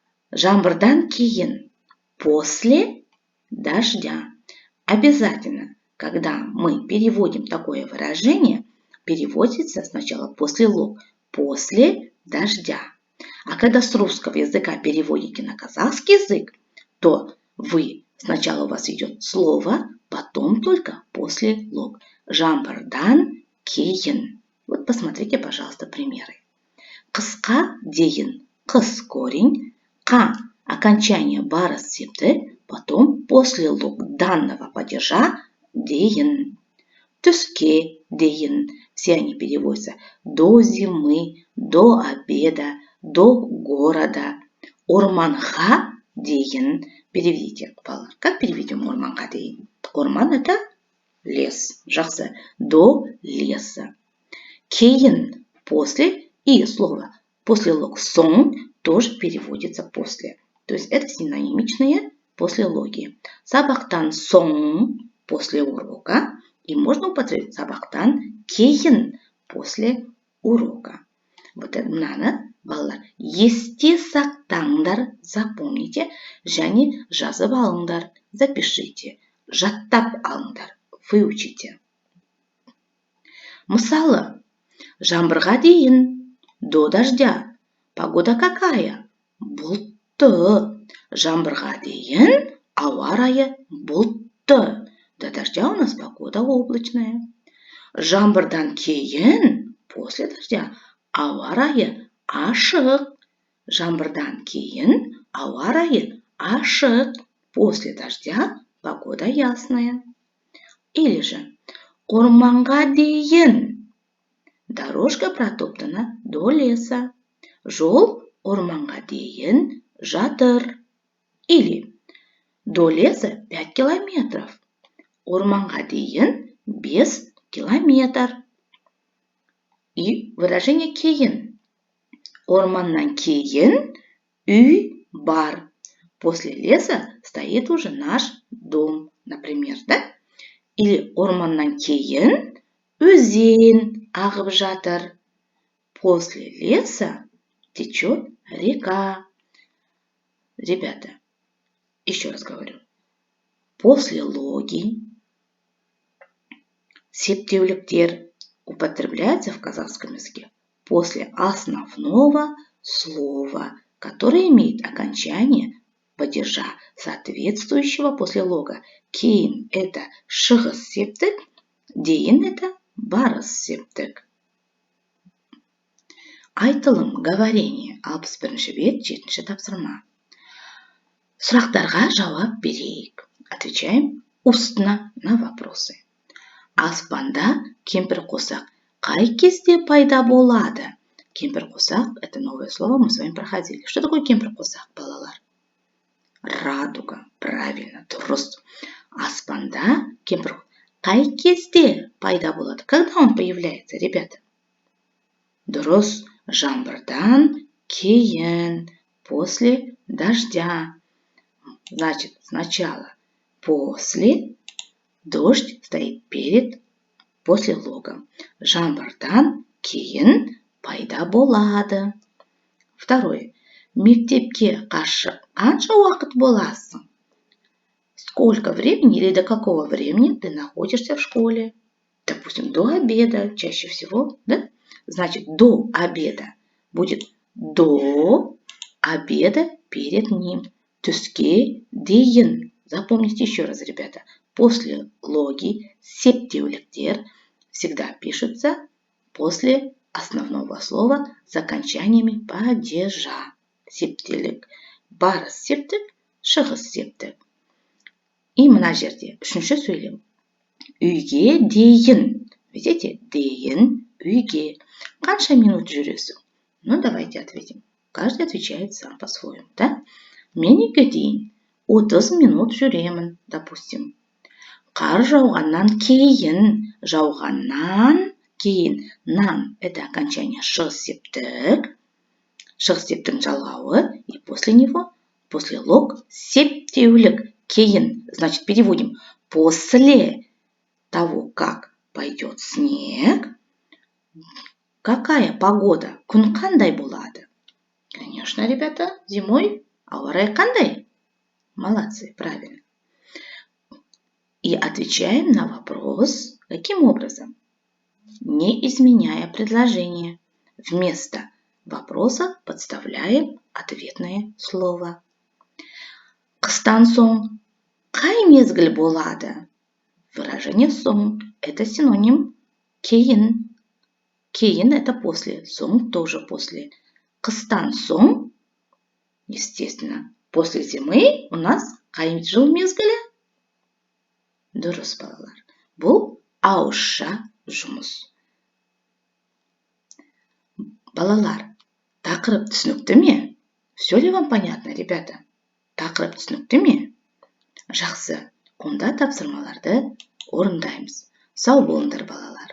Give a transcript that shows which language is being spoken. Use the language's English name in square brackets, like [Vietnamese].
[Kazakh] Жаңбырдан кейін, [Russian] после дождя. Обязательно, когда мы переводим такое выражение, переводится сначала после лог, после дождя. А когда с русского языка переводите на казахский язык, то сначала у вас идет слово, потом только после лог. [Kazakh] Жаңбырдан кейін. [Russian] Вот посмотрите, пожалуйста, примеры. [Kazakh] Қысқа дейін, [Russian] қыс корень, қа окончание барыс септі, потом после лог данного падежа дейін. [Kazakh] Түске дейін. [Russian] Все они переводятся до зимы, до обеда, до города. [Kazakh] Орманға дейін. [Russian] Переведите, [Kazakh] балалар. [Russian] Как переведем [Kazakh] орманға дейін? [Russian] Орман это лес. Жақсы. До леса. Кейін после. И слово после лог соң тоже переводится после. То есть это синонимичные послелоги. [Kazakh] Сабақтан соң [Russian] после урока. И можно употребить [Kazakh] сабақтан кейін [Russian] после урока. Вот это надо, балалар. [Kazakh] Есте сақтаңдар, [Russian] запомните, [Kazakh] және жазып алыңдар, [Russian] запишите, [Kazakh] жаттап алыңдар, [Russian] выучите. [Kazakh] Мысалы, жаңбырға дейін, [Russian] до дождя. Погода какая? [Kazakh] Бұлтты. Жаңбырға дейін, ауа райы бұлтты. [Russian] До дождя у нас погода облачная. [Kazakh] Жаңбырдан кейін, [Russian] после дождя, [Kazakh] ауа райы ашық. Жаңбырдан кейін, ауа райы ашық. [Russian] После дождя погода ясная. Или же [Kazakh] орманға дейін. [Russian] Дорожка протоптана до леса. [Kazakh] Жол орманға дейін жатыр. [Russian] Или до леса 5 километров. [Kazakh] Орманға дейін 5 километр. [Russian] И выражение [Kazakh] кейін. Орманнан кейін үй бар. [Russian] После леса стоит уже наш дом, например, да? Или [Kazakh] орманнан кейін өзен ағып жатыр. [Russian] После леса течет река. Ребята, еще раз говорю. После логи септеуліктер употребляются в казахском языке после основного слова, которое имеет окончание падежа, соответствующего после лога. Кейін это шығыс септік, дейін это барыс септік. [Kazakh] Айтылым, [Russian] говорение. [Kazakh] 61-ші бет, 7-ші тапсырма. Сұрақтарға жауап берейік. [Russian] Отвечаем устно на вопросы. [Kazakh] Аспанда кемпірқосақ қай кезде пайда болады? [Russian] Кемпірқосақ – это новое слово, мы с вами проходили. Что такое кемпірқосақ, балалар? Радуга. Правильно, дұрыс. [Kazakh] Аспанда кемпірқосақ қай кезде пайда болады? [Russian] Когда он появляется, ребята? [Kazakh] Дұрыс. Жаңбырдан кейін, [Russian] после дождя. Значит, сначала после, дождь стоит после лога. [Kazakh] Жаңбырдан кейін пайда болады. [Russian] Второе. [Kazakh] Мектепке қанша уақыт боласың? [Russian] Сколько времени или до какого времени ты находишься в школе? Допустим, до обеда чаще всего, да? Значит, до обеда будет до обеда перед ним. [Kazakh] Түске дейін. [Russian] Запомните еще раз, ребята. После логи септеуліктер всегда пишутся после основного слова с окончаниями падежа. [Kazakh] Септелік, барыс септік, шығыс септік. И мына жерде үшінші сөйлем. Үйге дейін. [Russian] Видите? [Kazakh] Дейін, үйге. Қанша минут жүресің? [Russian] Ну, давайте ответим. Каждый отвечает сам по-своему, да? [Kazakh] Мен үйге дейін 30 минут жүремін, [Russian] допустим. [Kazakh] Қар жауғаннан кейін. Жауғаннан кейін. [Russian] Нан – это окончание шығыс септік. [Kazakh] Шығыс септің жалғауы. [Russian] И после него, после лог, септеулік. Кейін Значит, переводим. После того, как пойдет снег, какая погода? [Kazakh] Күн қандай болады? [Russian] Конечно, ребята, зимой [Kazakh] ауа райы қандай? [Russian] Молодцы, правильно. И отвечаем на вопрос, каким образом? Не изменяя предложение. Вместо вопроса подставляем ответное слово. [Kazakh] Қыстан соң қай мезгіл болады? [Russian] Выражение соң – это синоним кейін. Кейін – это после, соң тоже после. [Kazakh] Қыстан соң, [Russian] естественно, после зимы у нас [Kazakh] қай жыл мезгілі? Дұрыс, балалар. Бұл ауызша жұмыс. Балалар, тақырып түсінікті ме? [Russian] Все ли вам понятно, ребята? [Kazakh] Тақырып түсінікті ме? Жақсы, онда тапсырмаларды орындаймыз. Сау болыңдар, балалар.